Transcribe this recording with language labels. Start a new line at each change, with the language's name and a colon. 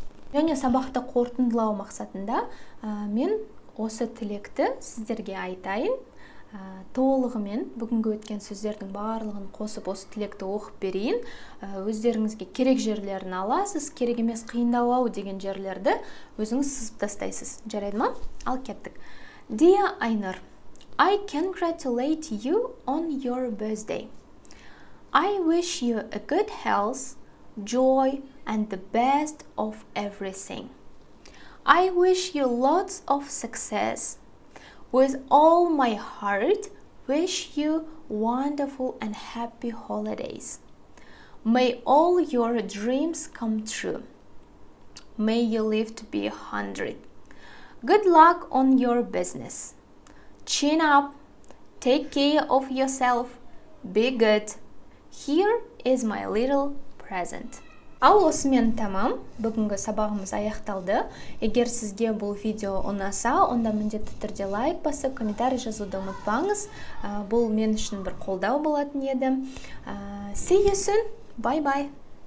Kazakh: Және сабақты қорытындылау мақсатында мен осы тілекті сіздерге айтайын. Толығымен бүгінгі өткен сөздердің барлығын қосып осы тілекті оқып берейін. Өздеріңізге керек жерлерін аласыз, керек емес қиындау деген жерлерді өзіңіз сызып тастайсыз. Жарайды ма? Ал кеттік.
English: Dear Айнұр, I congratulate you on your birthday. I wish you a good health, joy, and the best of everything. I wish you lots of success. With all my heart, wish you wonderful and happy holidays. May all your dreams come true. May you live to be 100. Good luck on your business. Chin up. Take care of yourself. Be good. Here is my little present.
Kazakh: Ал осымен тамам. Бүгінгі сабағымыз аяқталды. Егер сізге бұл видео ұнаса, онда міндетті түрде лайк басып, комментарий жазуды ұмытпаңыз. Бұл мен үшін бір қолдау болатын еді.
English: See you soon. Bye bye.